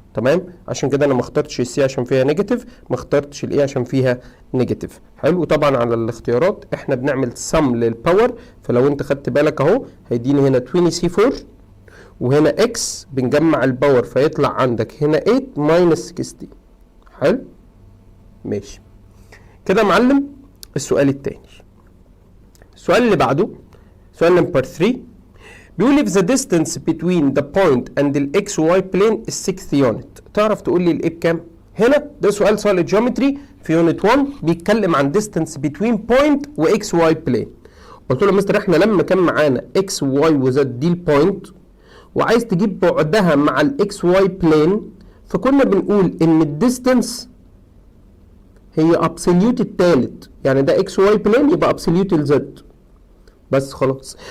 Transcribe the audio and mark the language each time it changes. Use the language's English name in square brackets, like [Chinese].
[Arabic] تمام، عشان كده انا ما اخترتش السي عشان فيها نيجاتيف، ما اخترتش الاي عشان فيها نيجاتيف. حلو، وطبعا على الاختيارات احنا بنعمل سم للباور، فلو انت خدت بالك اهو هيديني هنا 20 سي 4 وهنا اكس بنجمع الباور فيطلع عندك هنا 8 ماينس 16. حلو ماشي كده يا معلم. السؤال الثاني، السؤال اللي بعده سؤال نمبر 3 بيقول [English] if the distance between the point and the x y plane is 6 unit. [Arabic] تعرف تقول لي الايه بكام؟ هنا ده سؤال solid geometry في يونت 1 بيتكلم عن [English] distance between point [Arabic] و x y plane. قلت له يا مستر احنا لما كان معانا x y و z دي البوينت وعايز تجيب بعدها مع الاكس واي بلين، فكنا بنقول ان الديستنس هي ابسوليوت الثالث، يعني ده اكس واي بلين يبقى ابسوليوت الزد بس خلاص.